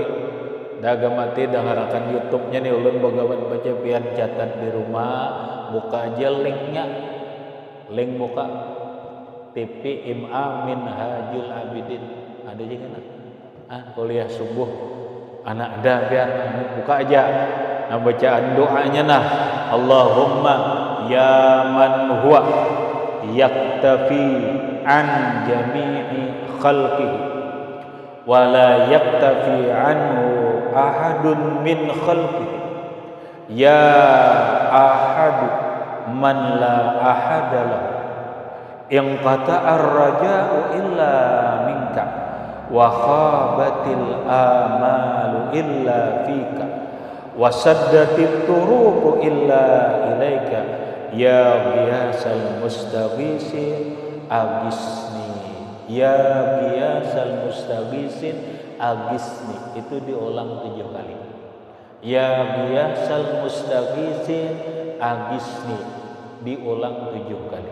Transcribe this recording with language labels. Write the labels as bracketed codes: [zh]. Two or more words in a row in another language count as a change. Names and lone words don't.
[bjn] Daga mati dengarakan YouTube-nya nih ulun bagawan baca pian catat di rumah, buka aja linknya. Link buka TV IMA Minhajul Abidin. Ada juga kan? Kuliah subuh. Anak ada pian buka aja. Nah bacaan doanya nah, [ar] اللهم يا من هو يكتفي عن جميع خلقه ولا يكتفي عنه أحد من خلقه يا أحد من لا أحد له انقطع الرجاء إلا منك وخابت الآمال إلا فيك وسدت الطرق إلا إليك يا غياث المستغيثين أغثني يا غياث المستغيثين أغثني ya ghiyasal mustaghisin agisni. [id] Itu diulang 7 kali. [ar] يا غياث المستغيثين أغثني [id] diulang 7 kali.